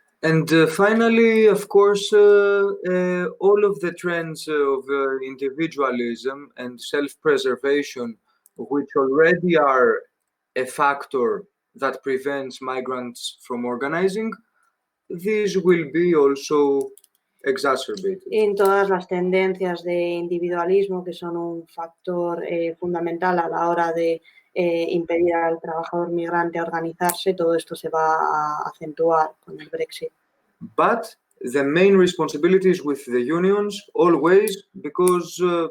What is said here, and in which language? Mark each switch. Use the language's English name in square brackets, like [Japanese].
[English] And finally, of course, all of the trends of individualism and self-preservation, which already are a factor that prevents migrants from organizing, these will be also exacerbated. [Spanish] En todas las tendencias de individualismo, que son un factor fundamental a la hora de impedir al trabajador migrante organizarse, todo esto se va a acentuar con el Brexit. [English] But the main responsibility is with the unions always, because